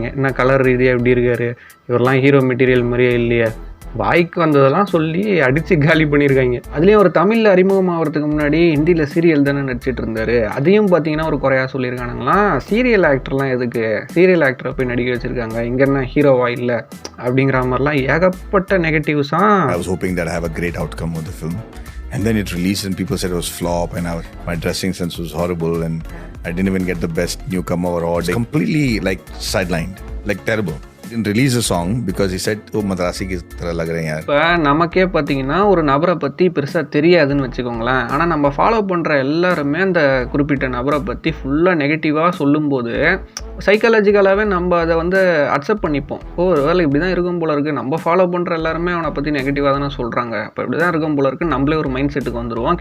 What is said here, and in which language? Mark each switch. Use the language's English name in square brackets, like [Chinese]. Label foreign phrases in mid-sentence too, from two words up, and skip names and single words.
[Tamil] என்ன கலர் ரீதியாக எப்படி இருக்கார், இவரெல்லாம் [English] hero material [Tamil] மாதிரியே இல்லையே, வாய்க்கு வந்ததெல்லாம் சொல்லி அடித்து காலி பண்ணியிருக்காங்க. அதுலேயும் ஒரு தமிழில் அறிமுகம் ஆகிறதுக்கு முன்னாடி ஹிந்தியில் சீரியல் தானே நடிச்சிட்டு இருந்தார். அதையும் பார்த்தீங்கன்னா ஒரு குறையாக சொல்லியிருக்கானுங்களாம். சீரியல் ஆக்டர்லாம் எதுக்கு, சீரியல் ஆக்டரை போய் நடிக்க வச்சுருக்காங்க, இங்கே என்ன ஹீரோவா இல்லை அப்படிங்கிற மாதிரிலாம் ஏகப்பட்ட நெகட்டிவ்ஸாக. [English] I was hoping that I have a great outcome of the film. And then it released and people said it was flop and my dressing sense was horrible and I didn't even get the best newcomer award. Completely like sidelined, like terrible. Didn't release a song because he said oh [Hindi] मद्रासी की तरह लग रहे हैं यार. [Tamil] இப்போ நமக்கே பார்த்தீங்கன்னா ஒரு நபரை பற்றி பெருசாக தெரியாதுன்னு வச்சுக்கோங்களேன். ஆனால் நம்ம ஃபாலோ பண்ணுற எல்லாருமே அந்த குறிப்பிட்ட நபரை பற்றி ஃபுல்லாக நெகட்டிவாக சொல்லும்போது சைக்காலஜிக்கலாகவே நம்ம அதை வந்து அக்செப்ட் பண்ணிப்போம். ஒரு வேளை இப்படி தான் இருக்கும் போல இருக்குது, நம்ம ஃபாலோ பண்ணுற எல்லாருமே அவனை பற்றி நெகட்டிவாக தானே சொல்கிறாங்க, அப்போ இப்படி தான் இருக்கும் போல இருக்குது, நம்மளே ஒரு மைண்ட் செட்டுக்கு வந்துடுவோம்.